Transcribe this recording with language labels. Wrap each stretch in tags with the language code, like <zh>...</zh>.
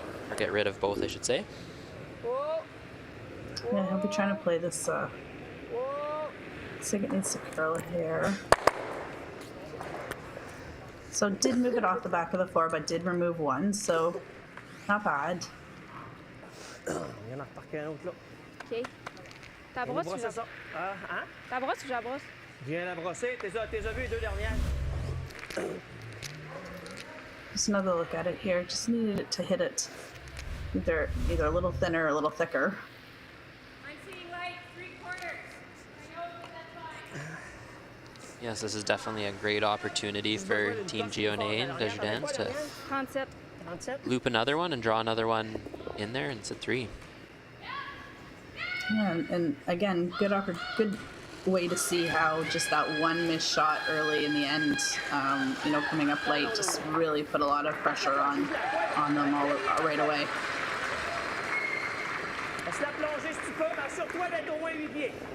<en>Or get rid of both, I should say. Whoa. Yeah, he'll be trying to play this. Whoa. So it needs to curl it here. So did move it off the back of the floor, but did remove one, so not bad.</en> <fr>Il y en a reparqué un autre là. OK. Ta brosse ou Brosser la... ça. Hein? Ta brosse ou la brosse? Viens la brosser. T'es as vu les deux dernières?</fr> <en>Just another look at it here. Just needed it to hit it either a little thinner or a little thicker. I'm seeing like 3/4. I know that's fine. Yes, this is definitely a great opportunity for Team GIO and Desjardins to Concept. loop another one and draw another one in there, and it's a 3. Yeah, and again, good way to see how just that one missed shot early in the end, coming up late, just really put a lot of pressure on them all right away.</en> <fr>Laisse-la plonger si tu peux, mais assure-toi d'être au moins 8 pieds.</fr>